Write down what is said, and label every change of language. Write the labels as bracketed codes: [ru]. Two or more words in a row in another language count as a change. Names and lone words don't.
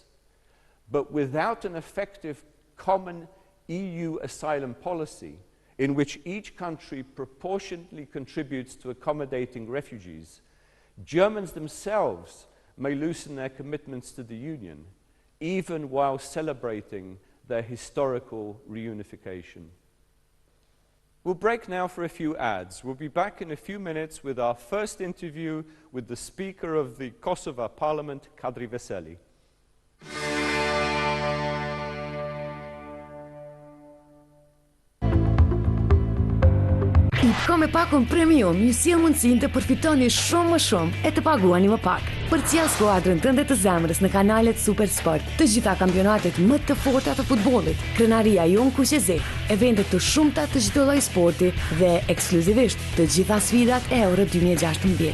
[en] But without an effective common EU asylum policy, in which each country proportionately contributes to accommodating refugees, Germans themselves may loosen their commitments to the Union, even while celebrating their historical reunification. We'll break now for a few ads. We'll be back in a few minutes with our first interview with the Speaker of the Kosovo Parliament, Kadri Veseli. [sq] Ka me pakon premium, ju sjell mundësinë të përfitoni shumë më shumë e të paguani më pak. Përcjell skuadrën tënde të zemrës në kanalet Super Sport, të gjitha kampionatet më të forta të futbollit, krenaria jon kuqezi, eventet të shumta të çdo lloji sporti dhe ekskluzivisht të gjitha sfidat e Euro 2016.